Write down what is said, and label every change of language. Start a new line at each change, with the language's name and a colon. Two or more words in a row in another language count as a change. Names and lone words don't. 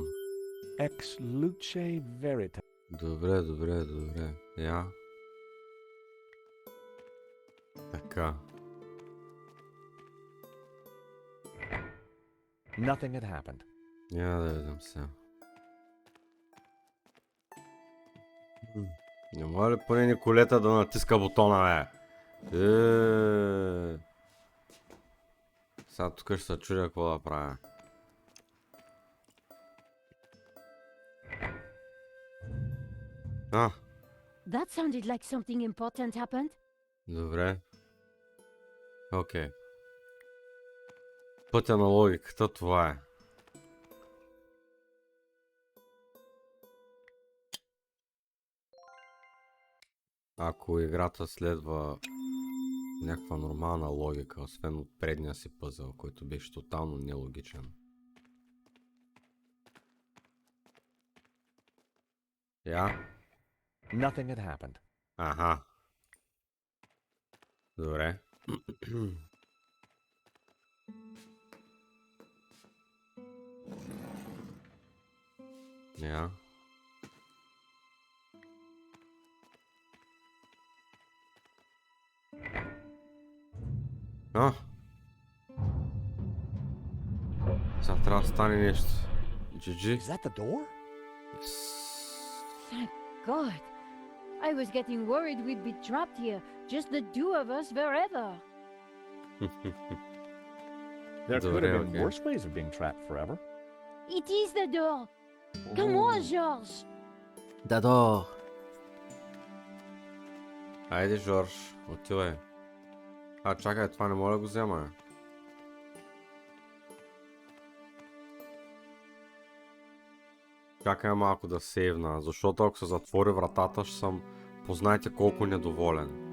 Latin: Ex luce verita.
Bulgarian: Добре. Я. Така.
English: Nothing had happened.
Bulgarian: Я да видим сега. Не може ли поне Николета да натиска бутона, бе? Сега тук ще се чудя какво да правя.
English: That sounded like something important happened.
Bulgarian: Добре. Окей. Пътя на логиката, това е. Ако играта следва някаква нормална логика, освен от предния си пъзъл, който беше тотално нелогичен. Я?
English: Nothing had happened.
Bulgarian: Аха. Добре. Я. Сега трябва да стане нещо.
English: GG. Is that the door? Thank God. I was getting worried we'd be trapped here, just the two of us forever. There could have been okay. worse ways of being trapped forever. It is the door. Come on, George.
Bulgarian: Дадо! Айде, Жорж, отивай. Чакай, това не мога да го взема. Чакай малко да сейвна, защото ако се затвори вратата, ще съм познайте колко недоволен.